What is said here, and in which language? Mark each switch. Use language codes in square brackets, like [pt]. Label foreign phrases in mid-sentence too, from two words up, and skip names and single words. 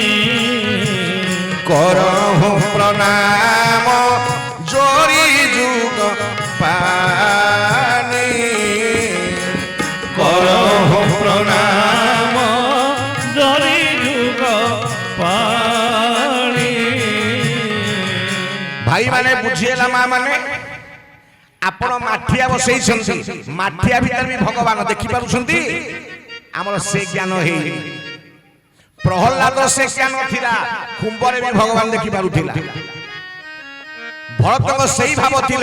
[awa] करहु प्रणाम जोरी जुग पानी करहु प्रणाम जरी जुग पानी [or] ଭାଇ ମାନେ ବୁଝିଏଲା ମାଁ ମାନେ ଆପଣ ମାଠିଆ ବସଇ ଛନ୍ତି ମାଠିଆ ଭିତର ଭି ଭଗବାନ ଦେଖି ପାରୁଛନ୍ତି ହମର ସେ ଜ୍ଞାନ ହେ ପ୍ରହଲାଦ ସେ ଜ୍ଞାନ ଥିଲା କୁମ୍ଭରେ ଭି ଭଗବାନ ଦେଖି ପାରୁଥିଲା ଭରତ କୋ ସହି ଭାବ ଥିଲେ